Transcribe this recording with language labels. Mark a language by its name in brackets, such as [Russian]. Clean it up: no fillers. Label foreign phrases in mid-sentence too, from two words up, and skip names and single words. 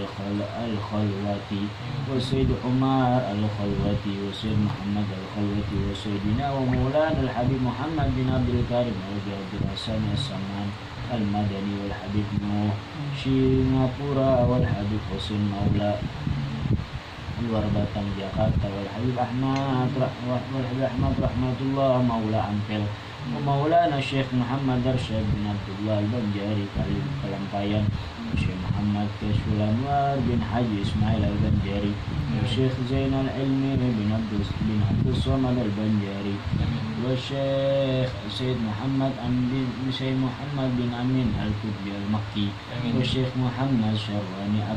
[Arabic] الخلوتي وسيد عمر الخلوتي وسيد محمد الخلوتي وسيدنا ومولانا الحبيب محمد بن عبد الكريم عبد الحسن السمان المدني والحبيب نوح شينغابورا والحبيب حسين مولى لوار باتانغ جاكرتا والحبيب أحمد رحمة الله مولى أمبيل مولانا شيخ محمد أرشد بن عبد الله البنجاري كالامبايان شيخ محمد كشف الأنوار بن حاج إسماعيل البنجاري شيخ زين العلم بن عبد الصمد البنجاري وشيخ سيد محمد بن أمين القطبي المكي وشيخ محمد شرواني